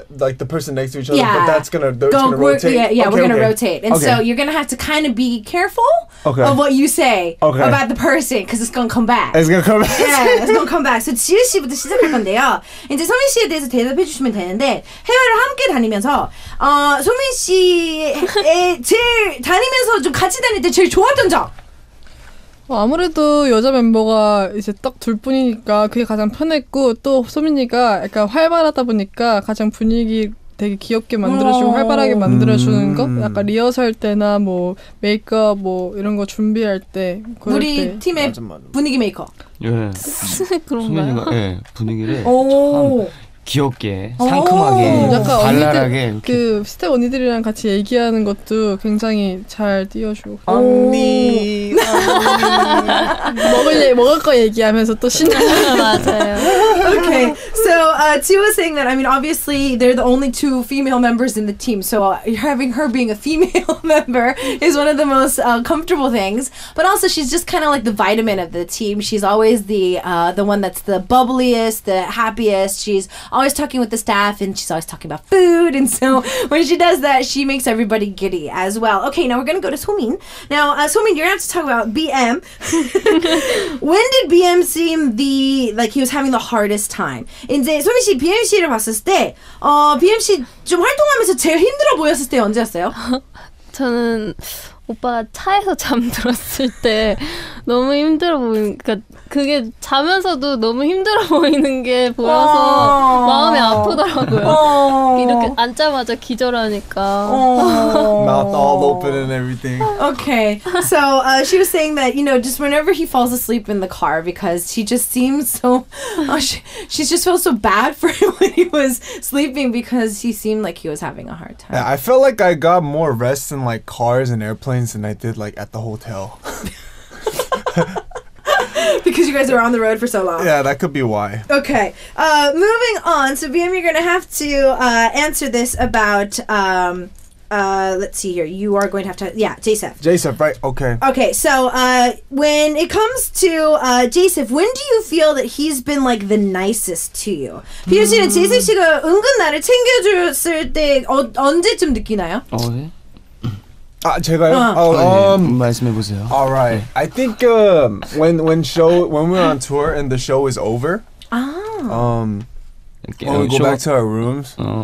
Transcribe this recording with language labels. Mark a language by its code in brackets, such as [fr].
[en] like the person next to each other, Yeah. but that's gonna rotate. Yeah, we're gonna rotate, and Okay. so you're gonna have to kind of be careful Okay. of what you say Okay. about the person because it's gonna come back. It's gonna come back. Yeah, it's gonna come back. So [ko] 지우 씨부터 시작할 건데요. 이제 소민 씨에 대해서 대답해 주시면 되는데 해외를 함께 다니면서 소민 씨의 제일 다니면서 좀 같이 다닐 때 제일 좋았던 점. 아무래도 여자 멤버가 이제 딱 둘뿐이니까 그게 가장 편했고 또 소민이가 약간 활발하다 보니까 가장 분위기 되게 귀엽게 만들어주고 활발하게 만들어주는 거 약간 리허설 때나 뭐 메이크업 뭐 이런 거 준비할 때 우리 때. 팀의 맞아. 분위기 메이커. 예. 그런가요? 소민이가 예, 분위기를 오. 참 귀엽게 상큼하게 약간 발랄하게 언니들 그 스텝 언니들이랑 같이 얘기하는 것도 굉장히 잘 띄워주고 언니. 먹을 거 얘기하면서 또 신나요. 맞아요. [en] Okay, so Jiwoo was saying that, I mean, obviously they're the only 2 female members in the team, so having her being a female member is one of the most comfortable things. But also, she's just kind of like the vitamin of the team. She's always the one that's the bubbliest, the happiest. She's always talking with the staff, and she's always talking about food. And so when she does that, she makes everybody giddy as well. Okay, now we're gonna go to Somin. Now, Somin, you're gonna have to talk about BM. When did BM seem like he was having the hardest time? [ko] 이제 소민 씨 BM 씨를 봤을 때, BM 씨 좀 활동하면서 제일 힘들어 보였을 때 언제였어요? 저는 오빠가 차에서 잠들었을 때 너무 힘들어 보이니까 그게 자면서도 너무 힘들어 보이는 게 보여서 마음이 아프더라고요. 이렇게 앉자마자 기절하니까. [en] Mouth all open and everything. Okay, so she was saying that, you know, just whenever he falls asleep in the car because she just seems so, she just felt so bad for him when he was sleeping because he seemed like he was having a hard time. Yeah, I felt like I got more rest in like cars and airplanes than I did like at the hotel. Because you guys were on the road for so long. Yeah, that could be why. Okay, moving on. So BM, you're gonna have to answer this about let's see here. You are going to have to J.Seph. J.Seph, right? Okay. Okay, so when it comes to J.Seph, when do you feel that he's been like the nicest to you? [ko] BM 씨는 J.Seph 씨가 은근 나를 챙겨줬을 때 언제쯤 느끼나요? 네. 제가요? 말씀해 보세요. [en] All right. I think when we're on tour and the show is over, when we go back to our rooms,